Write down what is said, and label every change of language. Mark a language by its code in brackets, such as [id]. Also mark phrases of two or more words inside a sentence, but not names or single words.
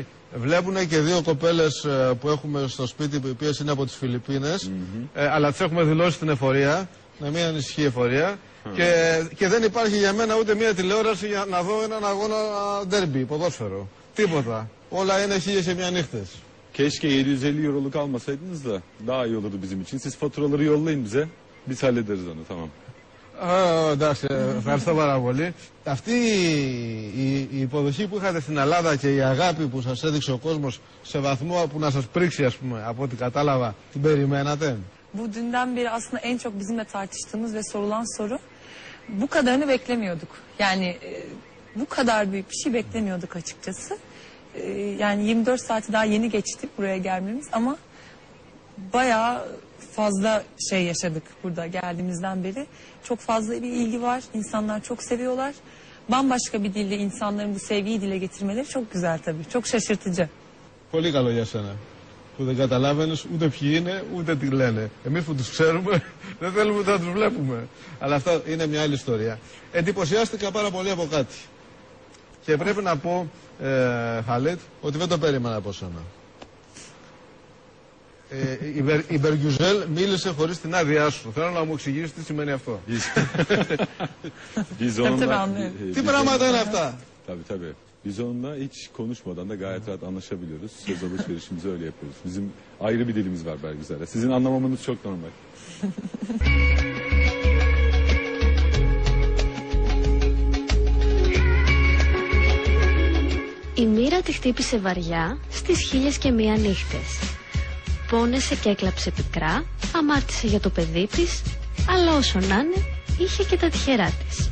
[el] Βλέπουν και 2 κοπέλες που έχουμε στο σπίτι, οι οποίες είναι από τις Φιλιππίνες, αλλά τις έχουμε δηλώσει στην εφορία, να μην ανησυχεί η εφορία. Και δεν υπάρχει για μένα ούτε μία τηλεόραση για να δω έναν αγώνα ντέρμπι, ποδόσφαιρο. Τίποτα. Όλα είναι 1001 νύχτες. [tr] Keşke 750 euroluk almasaydınız da daha iyi olurdu bizim için. Siz faturaları yollayın bize. Biz hallederiz onu, tamam. [el] Εντάξει, ευχαριστώ πάρα πολύ. Αυτή η υποδοχή που είχατε στην Ελλάδα και η αγάπη που σας έδειξε ο κόσμος σε βαθμό που να σας πρίξει, ας πούμε, από ό,τι κατάλαβα, την περιμένατε? [tr] Bu dünden beri aslında en çok bizimle tartıştığımız ve sorulan soru, bu kadarını beklemiyorduk. Yani bu kadar büyük bir şey beklemiyorduk açıkçası. Yani 24 saati daha yeni geçti buraya gelmemiz ama bayağı fazla şey yaşadık burada geldiğimizden beri. Çok fazla bir ilgi var. İnsanlar çok seviyorlar. Bambaşka bir dille insanların bu sevgiyi dile getirmeleri çok güzel tabii. Çok şaşırtıcı. [el] Πολύ καλό για σένα. Που δεν καταλάβαινες ούτε ποιοι είναι ούτε τι λένε. Εμείς που τους ξέρουμε δεν θέλουμε να τους βλέπουμε. Αλλά αυτά είναι μια άλλη ιστορία. Εντυπωσιάστηκα πάρα πολύ από κάτι. Και πρέπει να πω, Χαλέτ, ότι δεν το περίμενα από σένα. Η Μπεργιουζέλ μίλησε χωρίς την άδειά σου. Θέλω να μου εξηγήσεις τι σημαίνει αυτό. Τι πράγματα είναι αυτά? [tr] Tabii. Biz onunla hiç konuşmadan da gayet rahat anlaşabiliyoruz. Söz alışverişimizi öyle yapıyoruz. Bizim ayrı bir dilimiz var Bergüzer'le. Sizin anlamamanız çok normal. [el] Η μοίρα τη χτύπησε βαριά στις 1001 νύχτες. Πόνεσε και έκλαψε πικρά, αμάρτησε για το παιδί της, αλλά όσο να είναι, είχε και τα τυχερά της.